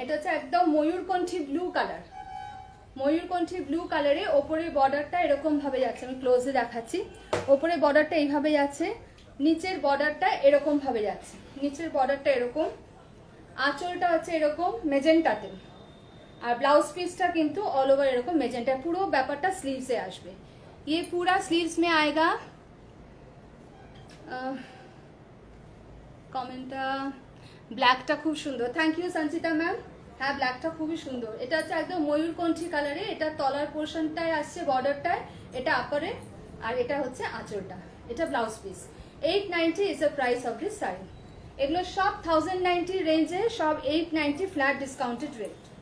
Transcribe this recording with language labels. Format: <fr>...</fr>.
<bn>এটা হচ্ছে একদম ময়ূরকণ্ঠী ব্লু কালার, ময়ূরকণ্ঠী ব্লু কালারে ওপরে বর্ডারটা এরকম ভাবে যাচ্ছে। আমি ক্লোজে দেখাচ্ছি। ওপরে বর্ডারটা এইভাবে যাচ্ছে, নিচের বর্ডারটা এরকম ভাবে যাচ্ছে, নিচের বর্ডারটা এরকম, আঁচলটা হচ্ছে এরকম মেজেন্টাতে, আর ব্লাউজ পিসটা কিন্তু অল ওভার এরকম মেজেন্টা। পুরো ব্যাপারটা স্লিভসে আসবে,</bn> <hi>ये पूरा स्लीव्स में आएगा।</hi> <bn>কমেন্টটা ব্ল্যাকটা খুব সুন্দর,</bn> <en>Thank you Sanchita ma'am.</en> <bn>হ্যাঁ, ব্ল্যাকটা খুবই সুন্দর। এটা হচ্ছে একদম ময়ূরকণ্ঠী কালারে, এটা তলার পোর্শনটায় আসছে বর্ডারটায়, এটা আপারে, আর এটা হচ্ছে আঁচলটা, এটা blouse piece.</bn> <en>890 is the price of this sari.</en> <bn>এগুলো সব 1090 রেঞ্জে, সব 890 ফ্ল্যাট ডিসকাউন্টেড রেট।</bn>